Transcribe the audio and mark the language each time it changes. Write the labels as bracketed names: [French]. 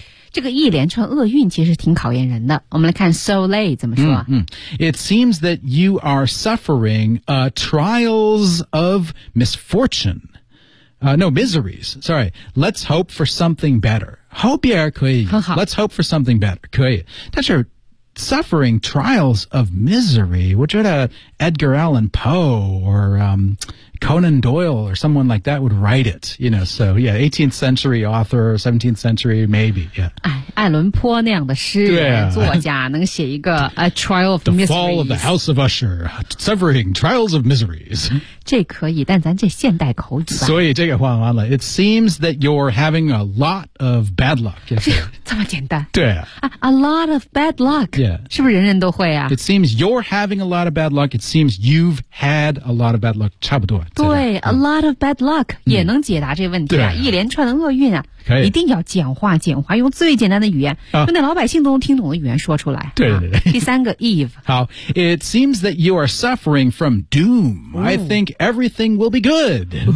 [Chinese] 这个一连串厄运其实挺考验人的。我们来看 [English] so late [Chinese] 怎么说、 [English] It seems that you are suffering trials of misfortune. Miseries. Sorry. Let's hope for something better. Hope [Chinese] 也可以。很好。 [English] Let's hope for something better. 可以。但是Suffering trials of misery, 我觉得 Edgar Allan Poe or、Conan Doyle or someone like that would write it, you know, so yeah, 18th century author, 17th century, maybe, yeah. [Chinese] 艾伦坡那样的诗人、作家能写一个 [English] A Trial of the Miseries. The Fall of the House of Usher, Suffering Trials of Miseries. [Chinese] 这可以，但咱这现代口语吧。所以这个换完了。 [English] It seems that you're having a lot of bad luck. [Chinese] 这么简单。对啊。 [English] A lot of bad luck. Yeah. [Chinese] 是不是人人都会啊 [English] ?It seems you're having a lot of bad luck. It seems you've had a lot of bad luck. [Chinese] 差不多。对、 [English] a lot of bad luck [Chinese] 也能解答这个问题啊。一连串的厄运啊。可以。一定要简化简化，用最简单的语言、用那老百姓都能听懂的语言说出来。对对对。第三个 Eve。好。 [English] It seems that you are suffering from doom.、I think everything will be good.、